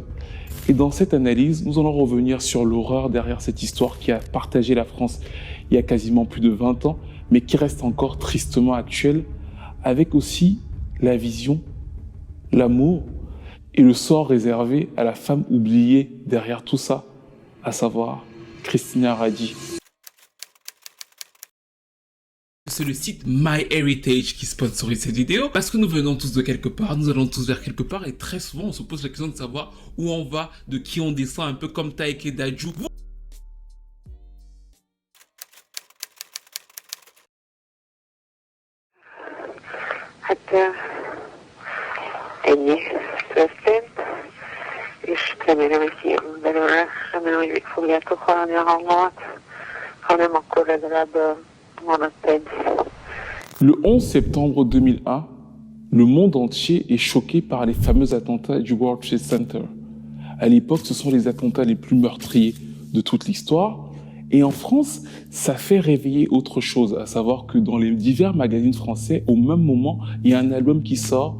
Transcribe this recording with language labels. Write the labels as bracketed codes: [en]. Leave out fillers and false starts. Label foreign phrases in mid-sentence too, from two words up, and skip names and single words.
[fr] Et dans cette analyse, nous allons revenir sur l'horreur derrière cette histoire qui a partagé la France il y a quasiment plus de 20 ans, mais qui reste encore tristement actuelle, avec aussi la vision, l'amour et le sort réservé à la femme oubliée derrière tout ça, à savoir Christina Radi. C'est le site MyHeritage qui sponsorise cette vidéo parce que nous venons tous de quelque part, nous allons tous vers quelque part et très souvent on se pose la question de savoir où on va, de qui on descend, un peu comme Taïk et Dadju. [hu] Hát ennyi történt, és remélem, hogy kijövünk belőle, remélem, hogy még fogjátok hallani a hangomat, ha nem, akkor legalább maradt egy. [fr] Le 11 septembre 2001, le monde entier est choqué par les fameux attentats du World Trade Center. À l'époque, ce sont les attentats les plus meurtriers de toute l'histoire. Et en France, ça fait réveiller autre chose, à savoir que dans les divers magazines français, au même moment, il y a un album qui sort.